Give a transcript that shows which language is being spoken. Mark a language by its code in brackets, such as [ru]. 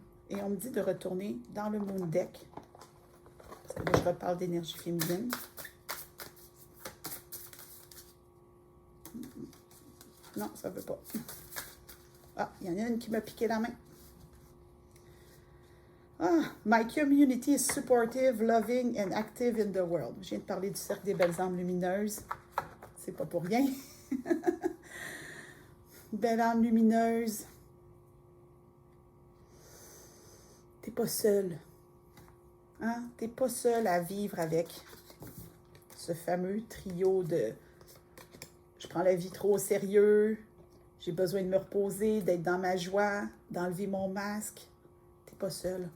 [fr] Et on me dit de retourner dans le Moon Deck. Parce que là, je reparle d'énergie féminine. Non, ça ne veut pas. Ah, il y en a une qui m'a piqué la main. [en] Ah, my community is supportive, loving and active in the world. [fr] Je viens de parler du cercle des belles âmes lumineuses. C'est pas pour rien. Belle âme lumineuse. T'es pas seule. Hein? T'es pas seule à vivre avec ce fameux trio de je prends la vie trop au sérieux, j'ai besoin de me reposer, d'être dans ma joie, d'enlever mon masque. T'es pas seule.